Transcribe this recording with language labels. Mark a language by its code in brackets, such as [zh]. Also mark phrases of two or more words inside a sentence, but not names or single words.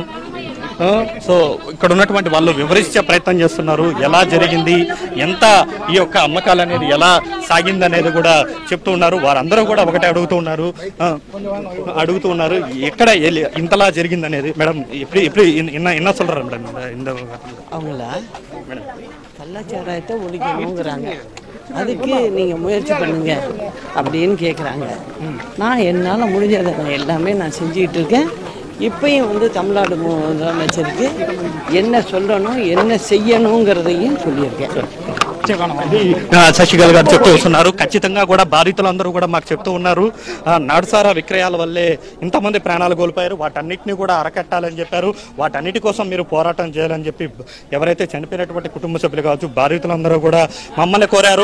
[te] సో ఇక్కడ ఉన్నటువంటి వాళ్ళు వివరించే ప్రయత్నం చేస్తున్నారు. ఎలా జరిగింది, ఎంత ఈ యొక్క అమ్మకాలు అనేది ఎలా సాగింది అనేది కూడా చెప్తూ ఉన్నారు. వారందరూ కూడా ఒకటే అడుగుతూ ఉన్నారు ఎక్కడ ఇంతలా జరిగింది అనేది. మేడం ఇప్పుడు [ta] என்ன சொல்றாரு மேடம் இந்த அவங்களா கள்ளச்சாராயத்தை ஒழிக்கணுங்கிறாங்க, அதுக்கு நீங்கள் முயற்சி பண்ணுங்க அப்படின்னு கேட்குறாங்க. நான் என்னால் முடிஞ்சதை எல்லாமே நான் செஞ்சுக்கிட்டு இருக்கேன். இப்பயும் தமிழ்நாடு முதலமைச்சருக்கு என்ன சொல்லணும் என்ன செய்யணுங்கிறதையும் சொல்லியிருக்கேன். [te] శశికళ గారు చెప్తూ వస్తున్నారు. ఖచ్చితంగా కూడా బాధితులందరూ కూడా మాకు చెప్తూ ఉన్నారు, నాటుసారా విక్రయాల వల్లే ఇంతమంది ప్రాణాలు కోల్పోయారు, వాటన్నిటిని కూడా అరకట్టాలని చెప్పారు. వాటన్నిటి కోసం మీరు పోరాటం చేయాలని చెప్పి ఎవరైతే చనిపోయినటువంటి కుటుంబ సభ్యులు కావచ్చు బాధితులందరూ కూడా మమ్మల్ని కోరారు.